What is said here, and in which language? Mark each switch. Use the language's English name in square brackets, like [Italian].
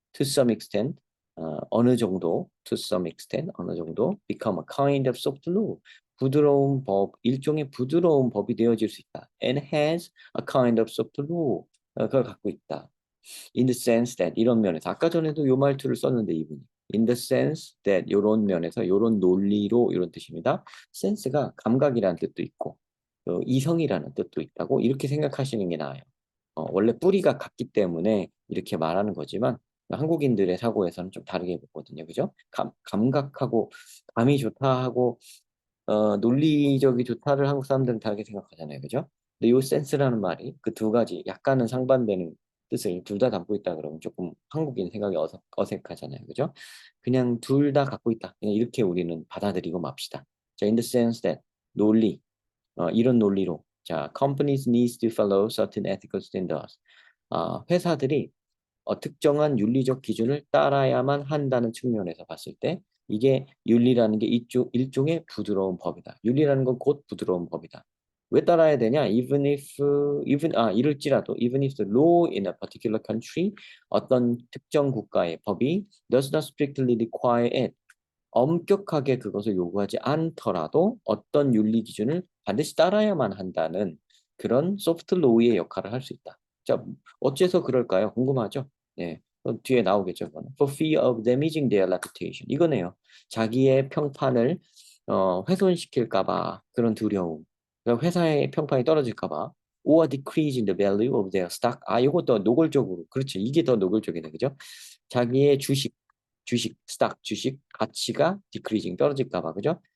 [English] To some extent, [Korean] 어느 정도, [English] to some extent, 어느 정도, become a kind of soft law, [Korean] 부드러운 법, 일종의 부드러운 법이 되어질 수 있다. [English] And has a kind of soft law, [Korean] 그걸 갖고 있다. [English] In the sense that, [Korean] 이런 면에서 아까 전에도 요 말투를 썼는데 이분이 [English] in the sense that, [Korean] 요런 면에서, 요런 논리로, 이런 뜻입니다. sense가 감각이라는 뜻도 있고 이성이라는 뜻도 있다고 이렇게 생각하시는 게 나아요. 원래 뿌리가 같기 때문에 이렇게 말하는 거지만 한국인들의 사고에서는 좀 다르게 보거든요. 그죠? 감각하고 감이 좋다 하고 논리적이 좋다를 한국 사람들은 다르게 생각하잖아요. 그죠? 근데 요 센스라는 말이 그 두 가지 약간은 상반되는 뜻을 둘 다 담고 있다 그러면 조금 한국인 생각이 어색하잖아요. 그죠? 그냥 둘 다 갖고 있다. 그냥 이렇게 우리는 받아들이고 맙시다. [English] 자, in the sense that, [Korean] 논리, 이런 논리로, [English] 자, companies needs to follow certain ethical standards. [Korean] 회사들이 특정한 윤리적 기준을 따라야만 한다는 측면에서 봤을 때 이게 윤리라는 게 일종의 부드러운 법이다. 윤리라는 건 곧 부드러운 법이다. 왜 따라야 되냐? 이럴지라도 [English] even if the law in a particular country, [Korean] 어떤 특정 국가의 법이 [English] does not strictly require it, [Korean] 엄격하게 그것을 요구하지 않더라도 어떤 윤리 기준을 반드시 따라야만 한다는 그런 소프트 로우의 역할을 할 수 있다. 자, 어째서 그럴까요? 궁금하죠? 네, 뒤에 나오겠죠. 그거는. [English] For fear of damaging their reputation. [Korean] 이거네요. 자기의 평판을 훼손시킬까 봐 그런 두려움. 그러니까 회사의 평판이 떨어질까 봐. [English] or decreasing the value of their stock. [Korean] 이것도 노골적으로. 그렇죠. 이게 더 노골적이네. 그죠? 자기의 스탁, 주식 가치가 decreasing, 떨어질까 봐, 그죠?